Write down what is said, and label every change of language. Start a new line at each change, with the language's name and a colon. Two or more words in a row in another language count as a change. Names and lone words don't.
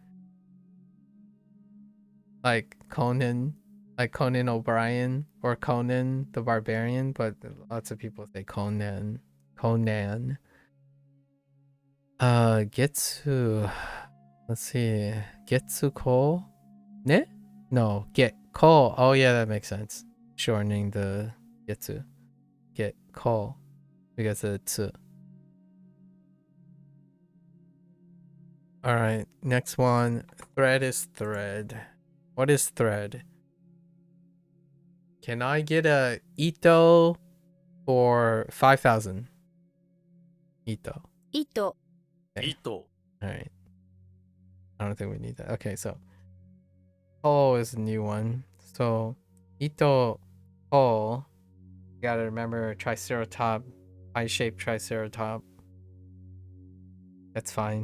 English: Like Conan O'Brien or Conan the Barbarian, but lots of people say Conan. Conan. Getsu. Let's see.
Japanese: げつこ？ね?
English: No,
Japanese: げっこ.
English: Oh yeah, that makes sense. Shortening the getsu.
Japanese: げっこ
English: because of the tsu. All right, next one. Thread is thread. What is thread? Can I get a ito for 5,000? Ito.
Japanese: 糸
English: Okay.
Japanese: 糸
English: All right. I don't think we need that. Okay, so ko is a new one. So
Japanese: いとこ.
English: You gotta remember triceratop, pie-shaped triceratop. That's fine.